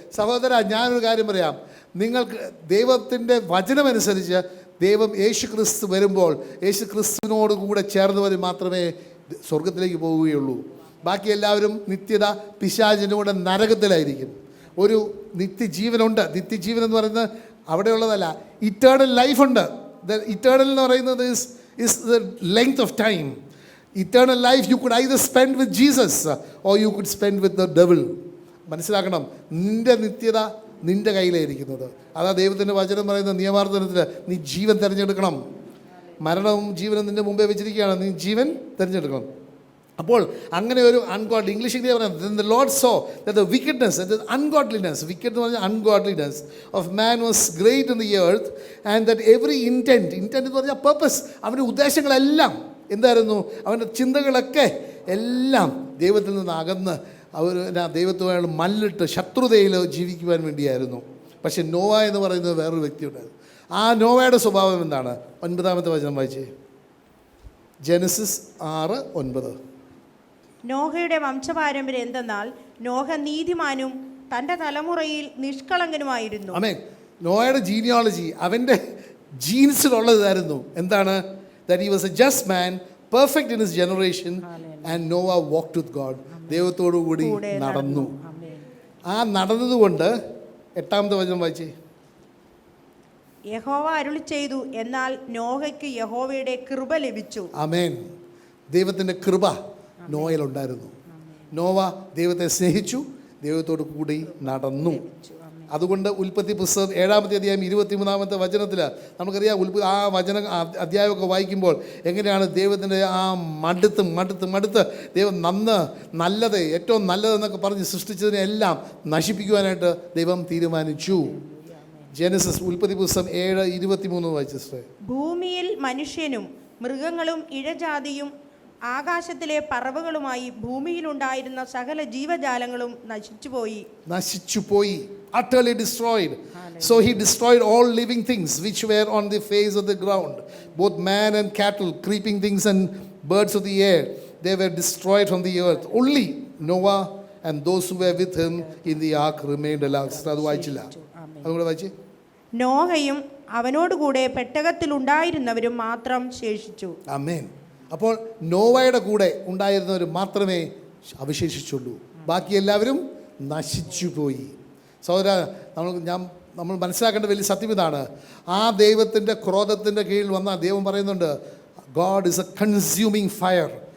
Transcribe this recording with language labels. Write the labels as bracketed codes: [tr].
[ml] സഹോദര, ഞാനൊരു കാര്യം പറയാം. നിങ്ങൾക്ക് ദൈവത്തിൻ്റെ വചനമനുസരിച്ച് ദൈവം യേശു ക്രിസ്തു വരുമ്പോൾ യേശു ക്രിസ്തുവിനോട് കൂടെ ചേർന്നവർ മാത്രമേ സ്വർഗത്തിലേക്ക് പോവുകയുള്ളൂ. ബാക്കി എല്ലാവരും നിത്യത പിശാചിൻ്റെ കൂടെ നരകത്തിലായിരിക്കും. ഒരു നിത്യജീവനുണ്ട്. നിത്യജീവൻ എന്ന് പറയുന്നത് അവിടെയുള്ളതല്ല, ഇറ്റേണൽ ലൈഫുണ്ട്. [en] Eternal എന്ന് പറയുന്നത് is the length of time. Eternal life you could either spend with Jesus or you could spend with the devil. [ml] മനസ്സിലാക്കണം, നിൻ്റെ നിത്യത നിൻ്റെ കയ്യിലായിരിക്കുന്നത്. അതാ ദൈവത്തിൻ്റെ വചനം പറയുന്ന നിയമാർത്ഥനത്തിൽ നീ ജീവൻ തിരഞ്ഞെടുക്കണം. മരണവും ജീവനും നിൻ്റെ മുമ്പേ വെച്ചിരിക്കുകയാണ്. നീ ജീവൻ തിരഞ്ഞെടുക്കണം. അപ്പോൾ അങ്ങനെ ഒരു അൺഗോഡ്ലി, ഇംഗ്ലീഷിൽ പറയുന്നത് [en] the Lord saw that the wickedness, that the ungodliness, wicked [ml] എന്ന് പറഞ്ഞാൽ [en] ungodliness of man was great in the earth and that every intent എന്ന് പറഞ്ഞാൽ purpose, [ml] അവൻ്റെ ഉദ്ദേശങ്ങളെല്ലാം എന്തായിരുന്നു? അവൻ്റെ ചിന്തകളൊക്കെ എല്ലാം ദൈവത്തിൽ നിന്ന് അകന്ന് ദൈവത്തുമായുള്ള മല്ലിട്ട് ശത്രുതയിൽ ജീവിക്കുവാൻ വേണ്ടിയായിരുന്നു. പക്ഷെ നോവ എന്ന് പറയുന്നത് വേറൊരു വ്യക്തി ഉണ്ടായിരുന്നു. ആ നോവയുടെ സ്വഭാവം എന്താണ്? 9-ാമത്തെ വചനം വായിച്ചേ. ജെനസിസ് 6:9. നോഹയുടെ വംശപാരമ്പര്യം എന്തെന്നാൽ നോഹ നീതിമാനും തൻ്റെ തലമുറയിൽ നിഷ്കളങ്കനുമായിരുന്നു. ആമേൻ. നോയയുടെ ജീനിയോളജി, അവൻ്റെ ജീൻസിലുള്ളതായിരുന്നു. എന്താണ്? [en] That he was a just man, perfect in his generation, and Noah walked with God. [ml] ദൈവത്തോടു കൂടി നടന്നു. ആ നടന്നതുകൊണ്ട് 8-ാമത്തെ വചനം വായിച്ചേ. യഹോവ അരുളി ചെയ്തു, എന്നാൽ നോഹയ്ക്ക് യഹോവയുടെ കൃപ ലഭിച്ചു. ആമേൻ. ദൈവത്തിൻ്റെ കൃപ നോയയിലുണ്ടായിരുന്നു. നോവ ദൈവത്തെ സ്നേഹിച്ചു, ദൈവത്തോടു കൂടി നടന്നു. അതുകൊണ്ട് ഉൽപ്പത്തി പുസ്തകം 7-ാമത്തെ അധ്യായം 23-ാമത്തെ വചനത്തിൽ നമുക്കറിയാം. ആ അധ്യായമൊക്കെ വായിക്കുമ്പോൾ എങ്ങനെയാണ് ദൈവത്തിൻ്റെ ആ മടുത്ത് ദൈവം നല്ലത് ഏറ്റവും നല്ലതെന്നൊക്കെ പറഞ്ഞ് സൃഷ്ടിച്ചതിനെല്ലാം നശിപ്പിക്കുവാനായിട്ട് ദൈവം തീരുമാനിച്ചു. ജെനസിസ് ഉൽപ്പത്തി പുസ്തകം 7:23 വായിച്ചു. ഭൂമിയിൽ മനുഷ്യനും മൃഗങ്ങളും ഇഴജാതിയും ആകാശത്തിലെ പറവകളുമായി ഭൂമിയിലുണ്ടായിരുന്ന സകല ജീവജാലങ്ങളും നശിച്ചുപോയി. [en] utterly destroyed. So he destroyed all living things which were on the face of the ground, both man and cattle, creeping things and birds of the air. They were destroyed from the earth. Only Noah and those who were with him in the ark remained alive. [ml] അത് വായിച്ചില്ല, അതുകൂടെ വായിച്ചേ. നോഹയും അവനോടുകൂടെ പെട്ടകത്തിലുണ്ടായിരുന്നവരും മാത്രം ശേഷിച്ചു. ആമേൻ. അപ്പോൾ നോവയുടെ കൂടെ ഉണ്ടായിരുന്നവർ മാത്രമേ അവശേഷിച്ചുള്ളൂ, ബാക്കി എല്ലാവരും നശിച്ചു പോയി. സഹോദര, നമ്മൾ മനസ്സിലാക്കേണ്ട വലിയ സത്യം ഇതാണ്. ആ ദൈവത്തിൻ്റെ ക്രോധത്തിൻ്റെ കീഴിൽ വന്ന ദൈവം പറയുന്നുണ്ട്, [en] God is a consuming fire.